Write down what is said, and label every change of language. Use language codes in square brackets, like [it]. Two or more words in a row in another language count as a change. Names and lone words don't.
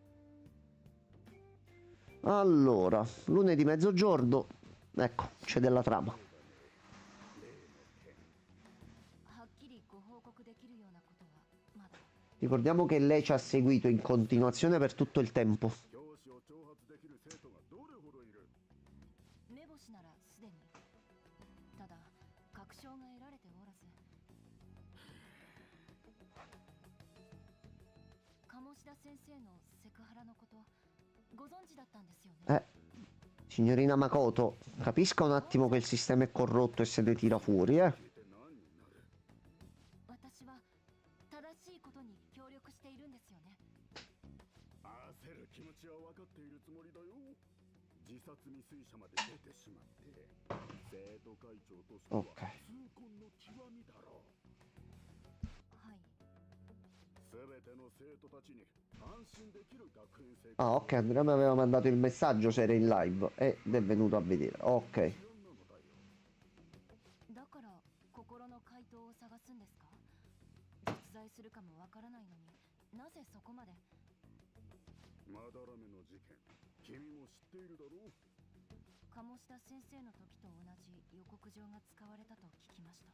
[it] Allora, lunedì mezzogiorno, ecco, c'è della trama. Ricordiamo che lei ci ha seguito in continuazione per tutto il tempo. [ja] 目星ならすでにただ確証が得られておらず鴨志田先生のセクハラのことご存知だったんですよね [it] Signorina Makoto, capisca un attimo che il sistema è corrotto e se ne tira fuori, [ja] 私は正しいことに協力しているんですよね焦る気持ちは分かっているつもりだよ。自殺未遂者まで出てしまって生徒会長としては [it] Ok. [ja] 痛恨の極みだろう。はいすべての生徒たちに安心できる学園生活 [it] Ah, ok, Andrea mi aveva mandato il messaggio se era in live ed è venuto a vedere. Ok. [ja] なのだよ。だから心の回答を探すんですか実在するかもわからないのになぜそこまでまだらめの事件、君も知っているだろう。鴨志田先生の時と同じ予告状が使われたと聞きました